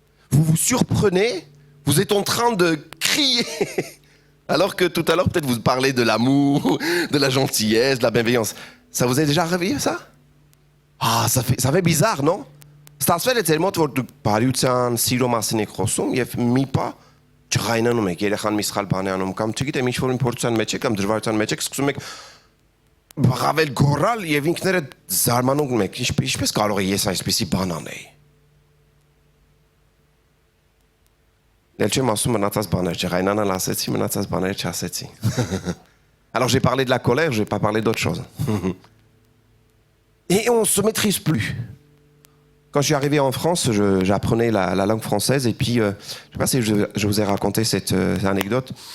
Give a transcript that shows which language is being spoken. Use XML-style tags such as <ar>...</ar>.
<fr>Vous vous surprenez, vous êtes en train de crier, alors que tout à l'heure, peut-être vous parlez de l'amour, de la gentillesse, de la bienveillance. Ça vous est déjà arrivé, ça? Ah, ça fait bizarre, non?</fr> <hy>Ստացվել է ձեր մոտ, որ դուք բարյության, սիրո մասին եք խոսում եւ մի պահ ջղայնանում եք, երեխան մի սխալ բան է անում կամ չգիտեմ, ինչ-որ փորձության մեջ եք կամ դժվարության մեջ եք, սկսում եք բաղավել գոռալ եւ ինքներդ զարմանում եք, ինչպես կարող է ես այսպեսի բան անեի։ Դել չեմ ասում մնացած բաներ, ջղայնանալ ասեցի, մնացած բաներ չասեցի։</hy> <fr>Alors j'ai parlé de la colère, je vais pas parler d'autre chose. Et on se maîtrise plus. Quand je suis arrivé en France, j'apprenais la langue française et puis, je ne sais pas si je vous ai raconté cette anecdote.</fr>